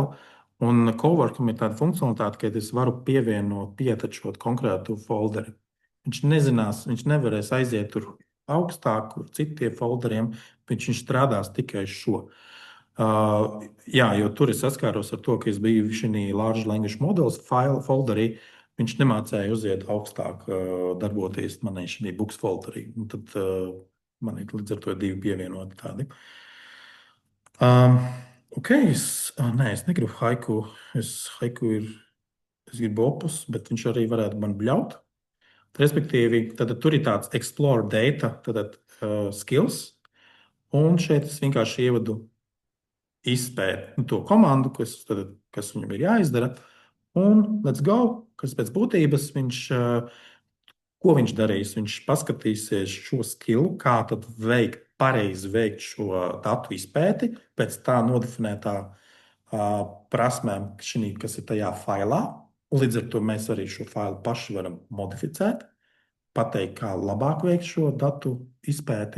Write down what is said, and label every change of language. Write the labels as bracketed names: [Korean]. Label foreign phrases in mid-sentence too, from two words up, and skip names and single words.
[Latvian] Un coworkam ir tāda funkcionalitāte, ka es varu pietečot konkrētu folderi. Viņš nezinās, viņš nevarēs aiziet tur augstāk, kur citiem folderiem, bet viņš strādās tikai uz šo. Jā, jo tur es saskāros ar to, ka es biju šajā [English] large language [Latvian] modelis folderī. Viņš nemācēja uziet augstāk, darboties manī šajā books folderī. Un tad man ir līdz ar to divi pievienoti tādi. Es negribu haiku. Es gribu opus, bet viņš arī varētu man bļaut. Respektīvi, tad tur ir tāds [English] explore data, [Latvian] skills. Un šeit es vienkārši ievadu izpēt to komandu, kas viņam ir jāizdara. [English] Un let's go, [Latvian] kas pēc būtības ko viņš darīs? Viņš paskatīsies šo skilu, kā tad pareizi veikt šo datu izpēti pēc tā nodefinētā prasmēm, kas ir tajā failā. Līdz ar to mēs arī šo failu paši varam modificēt, pateikt, kā labāk veikt šo datu izpēti.